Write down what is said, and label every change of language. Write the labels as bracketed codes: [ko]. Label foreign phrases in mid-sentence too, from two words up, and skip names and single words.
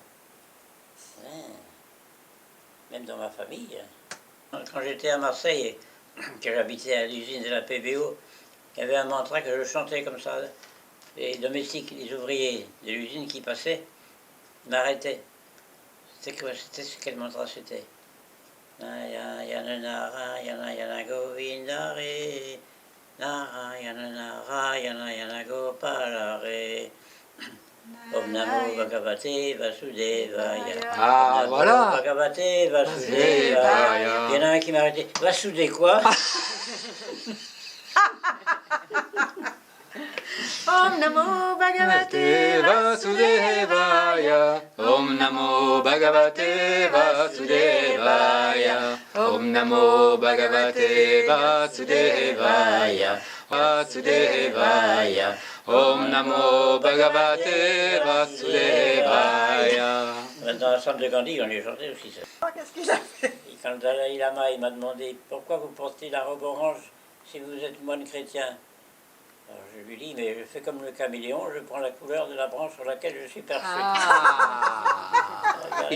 [fr] Hein. Même dans ma famille. Quand j'étais à Marseille, que j'habitais à l'usine de la PBO, il y avait un mantra que je chantais comme ça. Les domestiques, les ouvriers de l'usine qui passaient m'arrêtaient. C'était quel mantra c'était? [sa] Narayana Narayana Govindare Narayana Narayana Gopalare Om Namo Bhagavate Vasudevaya. [fr] Ah, voilà. [sa] Bhagavate Vasudevaya. [fr] Il y en a un qui m'a arrêté. Vasudé quoi? [sa] Om Namo Bhagavate Vasudevaya. Om Namo Bhagavate Vasudevaya. Om Namo Bhagavate Vasudevaya. Vasudevaya. Om Namo Bhagavate Vasudevaya. [fr] Dans la salle de Gandhi, on les chantait aussi ça. Qu'est-ce qu'il a fait? Et quand le Dalai Lama il m'a demandé pourquoi vous portez la robe orange si vous êtes moine chrétien. Alors je lui dis, mais je fais comme le caméléon, je prends la couleur de la branche sur laquelle je suis perché. Ah.